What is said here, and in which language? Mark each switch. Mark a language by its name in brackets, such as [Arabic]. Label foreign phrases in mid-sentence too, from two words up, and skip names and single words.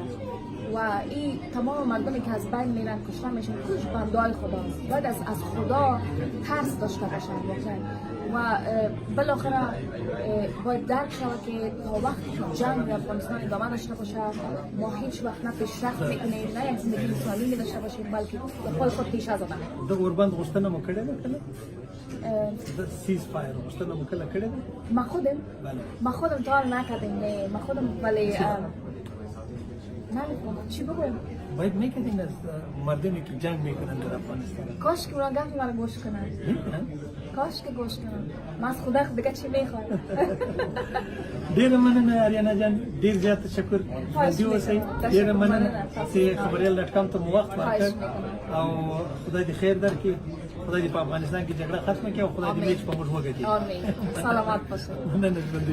[Persian] و این تمام مردمی که از بین میرن کشته میشن کش بندای خداست. باید از خدا ترس داشته باشن واقعا. و بالاخره باید درک شود که تا وقتی که جنگ در افغانستان ادامه داشته باشه ما هیچ وقت نه پیشرفت میکنیم نه یک زندگی سالمی داشته باشیم، بلکه به خود پیش از آدم. [Pashto] د اوربند غوښتنه مو کړې ده کله؟ د [English] cease fire [Pashto] غوښتنه مو کله کړې ده؟ [Persian] ما خودم تا حال نکردیم. ما خودم ولی نمی‌کنم. چی بگویم؟ باید میکردین از مردمی که جنگ میکنن در افغانستان. کاش که اونا گفتی مرا گوش کنن. کاش که گوش کنن. من از خدا دیگه چی میخوام؟ [Pashto] ډیره مننه آریانا جان، ډیر زیات تشکر. ژوندي اوسئ. ډیره مننه چې خبریال.com ته مو وخت ورکړ او خدای دې خیر درکړي. خدای دې په افغانستان کې جګړه ختمه کړي او خدای دې هیڅ په موږ وګټي. [Persian] آمین. سلامت باشئ.